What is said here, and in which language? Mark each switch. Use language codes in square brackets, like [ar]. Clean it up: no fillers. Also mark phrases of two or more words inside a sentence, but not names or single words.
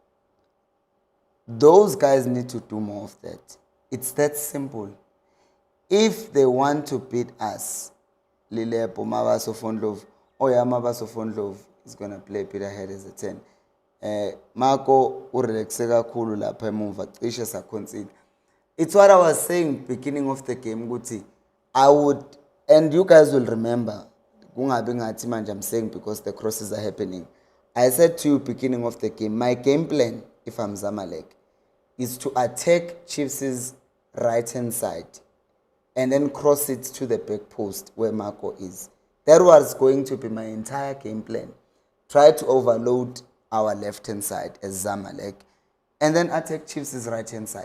[en] Those guys need to do more of that. It's that simple. If they want to beat us, Lilepo, Mabaso Fondlov, Oya Mabaso Fondlov is going to play Peter Head as a 10. [zu] Marco urelaxeka kakhulu lapha emuva cishe saconcede. [en] It's what I was saying beginning of the game ukuthi I would, and you guys will remember, [zu] kungabi ngathi manje [en] I'm saying because the crosses are happening. I said to you beginning of the game, my game plan if I'm Zamalek is to attack Chiefs' right hand side and then cross it to the back post where Marco is. That was going to be my entire game plan. Try to overload our left hand side as Zamalek and then attack Chiefs' right hand side.